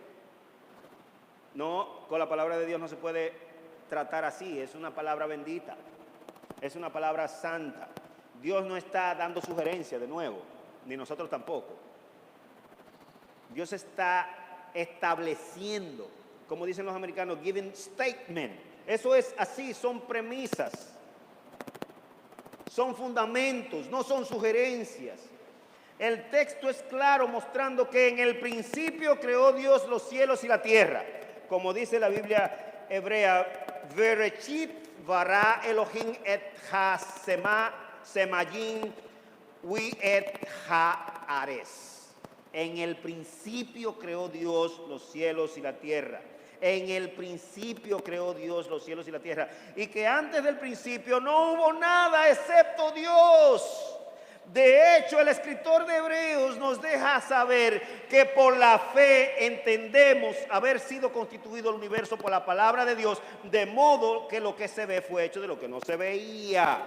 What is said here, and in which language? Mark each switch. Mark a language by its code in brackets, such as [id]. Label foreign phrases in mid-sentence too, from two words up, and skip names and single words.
[es] No, con la palabra de Dios no se puede tratar así. Es una palabra bendita, es una palabra santa. Dios no está dando sugerencias de nuevo, ni nosotros tampoco. Dios está estableciendo, como dicen los americanos, [en] giving statement. [es] Eso es así, son premisas, son fundamentos, no son sugerencias. El texto es claro, mostrando que en el principio creó Dios los cielos y la tierra. Como dice la Biblia hebrea, [he] בְּרֵאשִׁית בָּרָא אֱלֹהִים אֵת הַשָּׁמַיִם וְאֵת הָאָרֶץ. [es] En el principio creó Dios los cielos y la tierra. En el principio creó Dios los cielos y la tierra. Y que antes del principio no hubo nada excepto Dios. De hecho, el escritor de Hebreos nos deja saber que por la fe entendemos haber sido constituido el universo por la palabra de Dios, de modo que lo que se ve fue hecho de lo que no se veía.